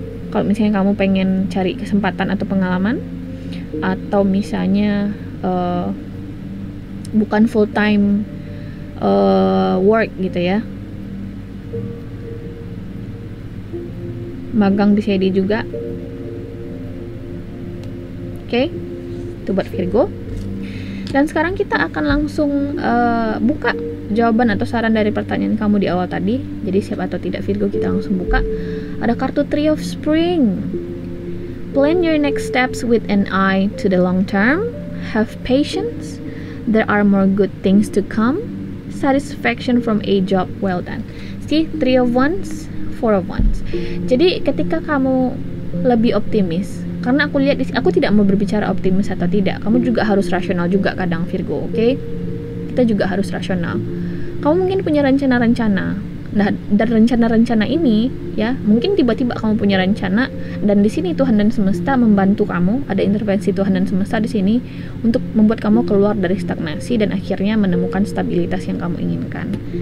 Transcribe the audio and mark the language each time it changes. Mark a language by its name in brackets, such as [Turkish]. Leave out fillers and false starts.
[Indonesian] Kalau misalnya kamu pengen cari kesempatan atau pengalaman, atau misalnya bukan full time work gitu ya, magang bisa jadi juga. Oke, itu buat Virgo. Dan sekarang kita akan langsung buka jawaban atau saran dari pertanyaan kamu di awal tadi. Jadi siap atau tidak Virgo, kita langsung buka. Ada kartu Three of Spring. [English] Plan your next steps with an eye to the long term. Have patience. There are more good things to come. Satisfaction from a job well done. See, Three of Wands, Four of Wands. [Indonesian] Jadi ketika kamu lebih optimis, karena aku lihat aku tidak mau berbicara optimis atau tidak, kamu juga harus rasional juga kadang Virgo, oke? Kita juga harus rasional. Kamu mungkin punya rencana-rencana. Nah, dan rencana-rencana ini ya, mungkin tiba-tiba kamu punya rencana dan di sini Tuhan dan semesta membantu kamu, ada intervensi Tuhan dan semesta di sini untuk membuat kamu keluar dari stagnasi dan akhirnya menemukan stabilitas yang kamu inginkan.